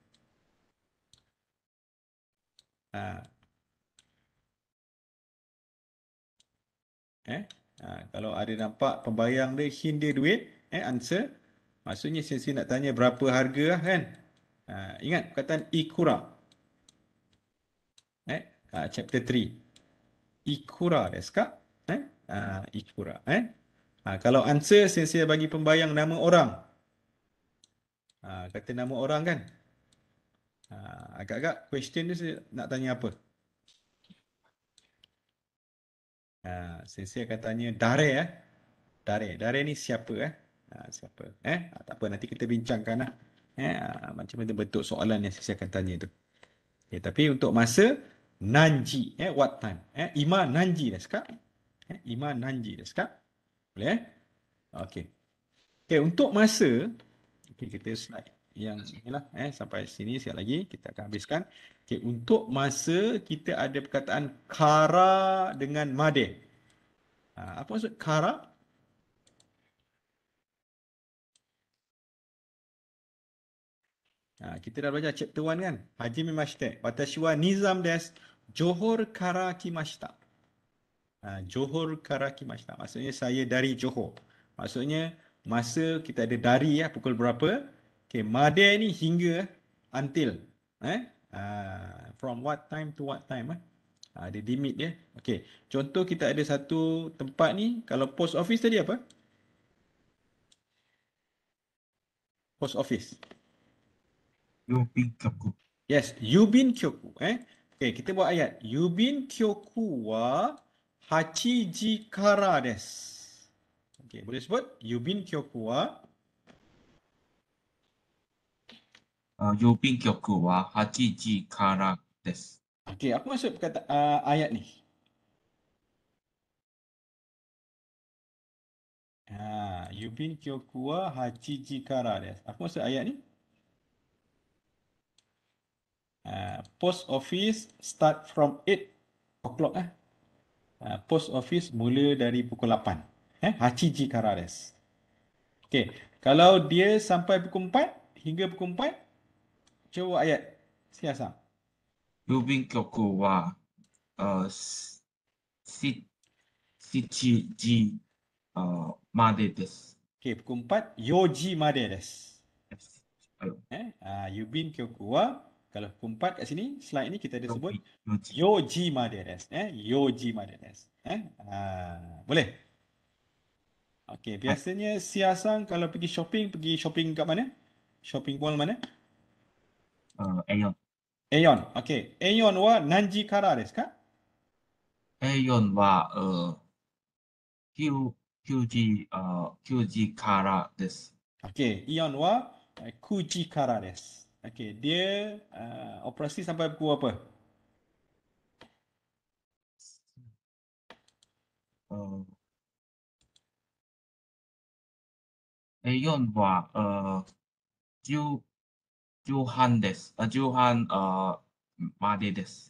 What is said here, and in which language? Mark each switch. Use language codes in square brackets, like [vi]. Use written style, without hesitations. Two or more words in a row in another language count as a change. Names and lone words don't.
[ms] Kalau ada nampak pembayang dia, hint dia duit, answer. Maksudnya sensei nak tanya berapa harga lah kan. Ingat perkataan ikura. Chapter 3. [ja] いくらですか? Ikura. [ms] Kalau answer sensei bagi pembayang nama orang. Kata nama orang kan. Agak-agak question tu saya nak tanya apa? Sensei akan tanya [ja] 誰 誰 [ms] ni siapa siapa? Tak apa nanti kita bincangkan lah. Macam mana bentuk soalan yang sensei akan tanya tu. Okay, tapi untuk masa nanji, [en] what time? [ja] 今何時ですか? 今何時ですか? [ms] Boleh Okey. Okey, untuk masa, okey, kita slide yang inilah sampai sini sekali lagi kita akan habiskan. Okey, untuk masa kita ada perkataan kara dengan made. Apa maksud kara? Kita dah belajar chapter 1 kan? [ja] はじめまして。私はnizamです。Johorから来ました. Johorから来ました. [ms] Maksudnya saya dari Johor. Maksudnya masa kita ada dari pukul berapa? Okay, made ni hingga until. [en] From what time to what time. [ms] Ada limit dia. Okay. Contoh kita ada satu tempat ni. Kalau [en] post office [ms] tadi apa? [en] Post office. [ja] 郵便局. Yes, 郵便局. [ms] Okay, kita buat ayat. [ja] 郵便局は八時からです. [ms] Okay, boleh sebut? [ja] 郵便局は郵便局は 8 時からです. [ms] Okay, apa maksud perkata ayat ni? [ja] 郵便局は八時からです. [ms] Apa maksud ayat ni? [en] Post office start from 8 o'clock. Post office [ms] mula dari pukul 8. [ja] 八時からです. [ms] Okay, kalau dia sampai pukul 4 hingga pukul 4, coba ayat. Siasang. [ja] 郵便局は 7 時までです. [ms] Okay, pukul 4, [ja] 四時までです. [ms] Yes. Ayo. [ja] 郵便局は, [ms] kalau pukul 4 kat sini, slide ni kita ada sebut [ja] Yoji. 四時までです。四時までです. [ms] Boleh? Okay, biasanya siasang kalau pergi shopping kat mana? [en] Shopping mall [ms] mana? Aeon. [ja] Aeon. Okay, Aeonは何時からですか? Aeon は9時からです. Okay, Aeonは9時からです. [ms] Okay, dia operasi sampai pukul apa? [ja] Aeon は10半です. 10半までです.